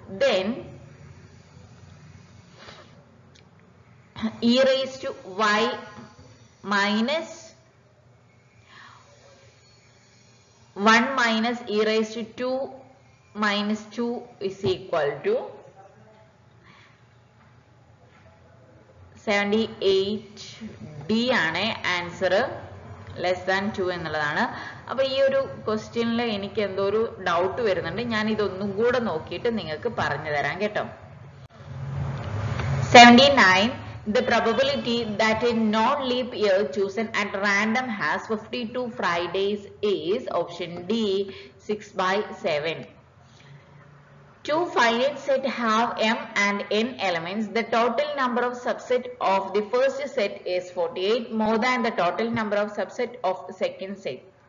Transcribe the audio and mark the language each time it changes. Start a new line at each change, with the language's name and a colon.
English: Then E raised to y minus 1 minus e raised to 2 minus 2 is equal to 78.
Malayalam: D ആണ് answer less than 2 എന്നുള്ളതാണ്. അപ്പോൾ ഈ ഒരു ക്വസ്റ്റ്യനിൽ എനിക്ക് എന്തോ ഒരു ഡൗട്ട് വരുന്നുണ്ട്. ഞാൻ ഇതൊന്നും കൂടെ നോക്കിയിട്ട് നിങ്ങൾക്ക് പറഞ്ഞു തരാം കേട്ടോ.
English: 79. The probability that a non-leap year chosen at random has 52 Fridays is option D, 6/7. Two finite sets have m and n elements. The total number of subset of the first set is 48, more than the total number of subset of the second set.